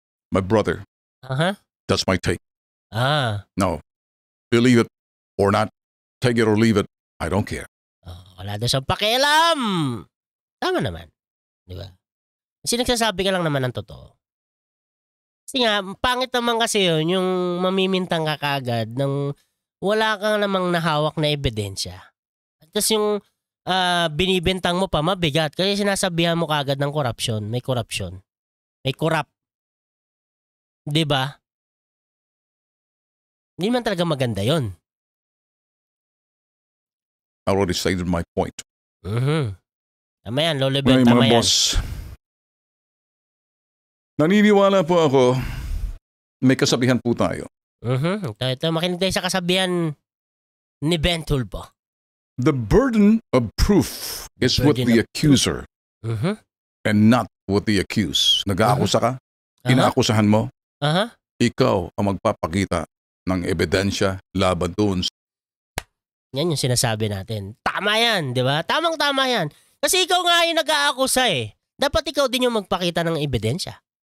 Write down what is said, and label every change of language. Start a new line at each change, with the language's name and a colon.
English: My brother, that's my take. No, believe it or not, take it or leave it, I don't care.
Filipino: Wala daw siyang pakialam. Tama naman. Di ba? Kasi nagsasabi ka lang naman ng totoo. Kasi nga, pangit naman kasi yun, yung mamimintang ka kagad ng wala kang namang nahawak na ebidensya. At tapos yung binibintang mo pa, mabigat. Kasi sinasabihan mo kagad ng korupsyon. May korupsyon. May corrupt. Diba? Hindi man talaga maganda yon.
English: I already stated my point.
Filipino: Tama yan, Lolo Ben, Mga tama yan. boss, naniniwala po ako, may kasabihan po tayo. Ito, makinig tayo sa kasabihan ni Ben Tulpo.
English: The burden of proof is with the accuser and not with the accused.
Filipino: Nag-aakusa ka, inaakusahan mo, ikaw ang magpapakita ng ebidensya laban doon. Yan yung sinasabi natin. Tama yan, di ba? Tamang-tama yan. Kasi ikaw nga yung nag-aakusa eh. Dapat ikaw din yung magpakita ng ebidensya.